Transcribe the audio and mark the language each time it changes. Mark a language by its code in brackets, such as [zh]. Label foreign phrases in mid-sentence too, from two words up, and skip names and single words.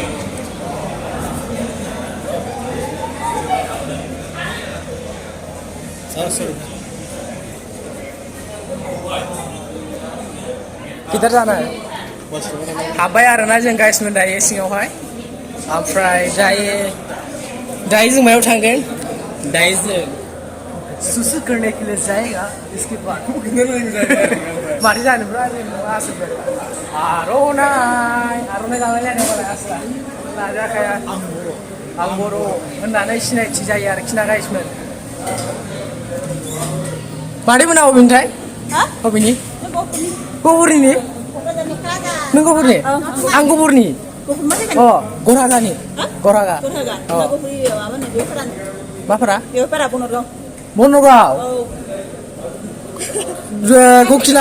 [brx] गिटार जानाय हाबबाय आरोना जों गाइसमोन दायो सिङावहाय ओमफ्राय दायो जों मायाव थांगोन दायो जों [hi] सुसु करने के लिए जाएगा इसके बाद [brx] माथो जानोब्रा आसोल आर'नाइ लालायलायनाय मालाय आसला लाजाखाया आं बर' होननानै सिनायथि जायो आरोखि ना गाइसमोन मादैमोना बबेनिथाय बबेनि गफुरनि नों गफुरनि आं गफुरनि गरहागानि गरहागा माफोरा बनगाव ककिला